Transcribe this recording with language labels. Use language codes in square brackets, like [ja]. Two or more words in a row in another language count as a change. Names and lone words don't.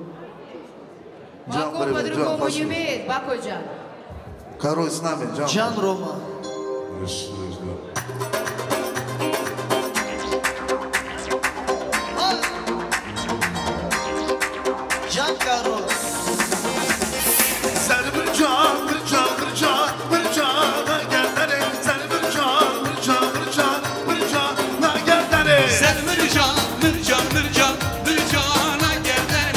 [ru] Баку по-другому не умеет, Бакоджан. Король с нами, Джан. Джан Рома. Джан Король. [tr] Sen bir can, bir can, bir can, bir cana gel dene. Sen bir can, bir can, bir can, bir cana gel dene. Sen bir can, bir can, bir can, bir cana gel dene.